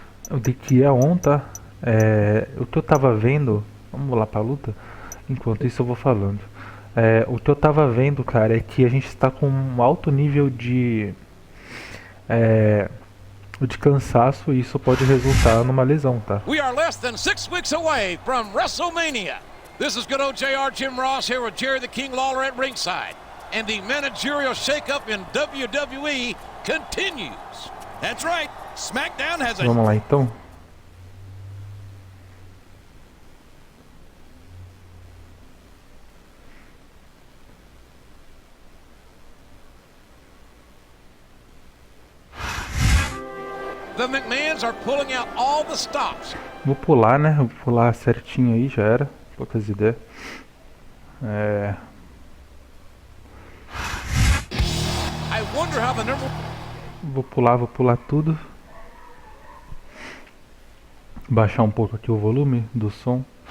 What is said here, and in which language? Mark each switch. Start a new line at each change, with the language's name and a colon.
Portuguese: O de que é on, tá? O que eu tava vendo, vamos lá pra luta? Enquanto isso eu vou falando. O que eu tava vendo, cara, é que a gente está com um alto nível de cansaço e isso pode resultar numa lesão, tá?
English: We are less than 6 weeks away from WrestleMania. This is good old JR Jim Ross here with Jerry the King Lawler at ringside. And the managerial shakeup in WWE continues. That's right. SmackDown has a...
Portuguese: Vamos lá então.
English: The McMahons are pulling out all the stops.
Portuguese: Vou pular, né? Vou pular certinho aí, já era. Poucas ideias.
English: I wonder how the number...
Portuguese: Vou pular tudo. Baixar um pouco aqui o volume do som.